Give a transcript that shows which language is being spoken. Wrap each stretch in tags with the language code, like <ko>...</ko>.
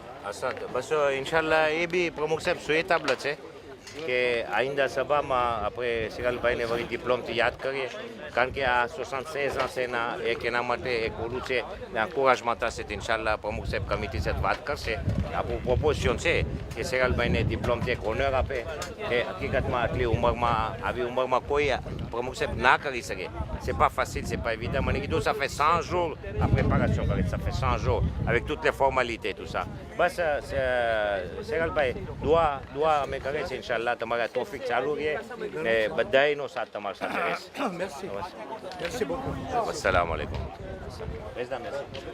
<gu>અસદ બસ ઇન્શાલ્લાહ એ બી પ્રમુખ સાહેબ સુએતાબલ છે કે આઈંદા સભામાં આપણે શિરાલભાઈને વળી ડિપ્લોમથી યાદ કરીએ, કારણ કે આ 76 આંસેના એક એના માટે એક ઓલું છે ને અંકુરાજમાં થશે. તો ઇન્શાલ્લાહ પ્રમુખ સાહેબ કમિટી સાથે વાત કરશે. આપણું પ્રોપોઝિશન છે કે શિરાલભાઈને ડિપ્લોમથી એક ઓનર આપે કે હકીકતમાં આટલી ઉંમરમાં, આવી ઉંમરમાં કોઈ પ્રમુખ સાહેબ ના કરી શકે.</gu> <fr>C'est pas facile, c'est pas évident. Mon équipe, ça fait 100 jours la préparation, ça fait 100 jours avec toutes les formalités, tout ça.</fr> <gu>Bas, Seralbhai, doa અમે કરે છે ઇન્શાલ્લાહ તમારા તોફીક ચાલુ રહે ને બધાયનો સાથ તમારા સાથે રહેશે.</gu> <fr>Merci. Merci beaucoup.</fr> <gu>અસ્સલામુ અલૈકુમ.</gu> <fr>Président, merci.</fr>